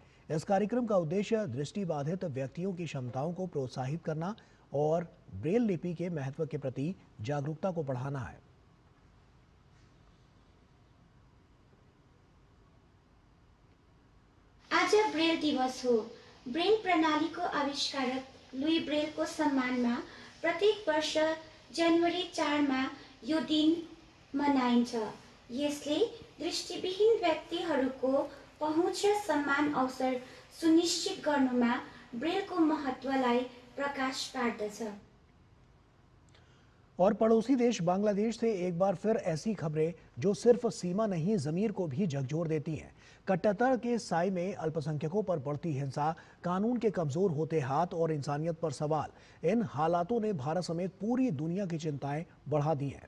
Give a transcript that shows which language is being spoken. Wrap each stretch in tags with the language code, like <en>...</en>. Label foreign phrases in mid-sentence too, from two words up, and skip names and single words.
<hi>इस कार्यक्रम का उद्देश्य दृष्टिबाधित व्यक्तियों की क्षमताओं को प्रोत्साहित करना और ब्रेल लिपि के महत्व के प्रति जागरूकता को बढ़ाना है।</hi> <ne>आज ब्रेल दिवस हो। ब्रेल प्रणालीको आविष्कारक लुई ब्रेलको सम्मानमा प्रत्येक वर्ष जनवरी 4 यो दिन मनाइन्छ। यसले दृष्टिविहीन व्यक्तिहरूको पहुँच र सम्मान अवसर सुनिश्चित गर्नुमा ब्रेलको महत्वलाई प्रकाश पार्दछ।</ne> <hi>और पड़ोसी देश बांग्लादेश से एक बार फिर ऐसी खबरें जो सिर्फ सीमा नहीं ज़मीर को भी झकझोर देती हैं। कट्टरता के साए में अल्पसंख्यकों पर बढ़ती हिंसा, कानून के कमजोर होते हाथ और इंसानियत पर सवाल, इन हालातों ने भारत समेत पूरी दुनिया की चिंताएं बढ़ा दी हैं।</hi>